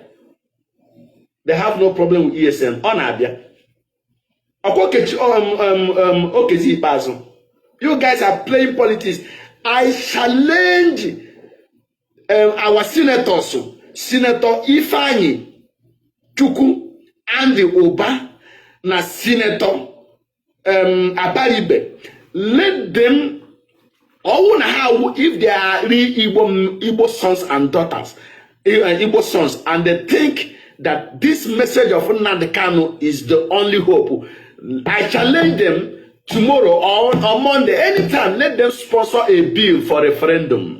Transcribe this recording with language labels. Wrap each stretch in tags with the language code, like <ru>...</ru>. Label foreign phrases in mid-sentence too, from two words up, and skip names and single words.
<en>They have no problem with ESN. On Abia. You guys are playing politics. I challenge our senators, Senator Ifeanyi Chukwu and the Oba, na Senator Abaribe. Let them, if they are real Igbo sons and daughters, Igbo sons, and they think that this message of Nnamdi Kanu is the only hope, I challenge them tomorrow or on Monday, anytime, let them sponsor a bill for referendum.</en>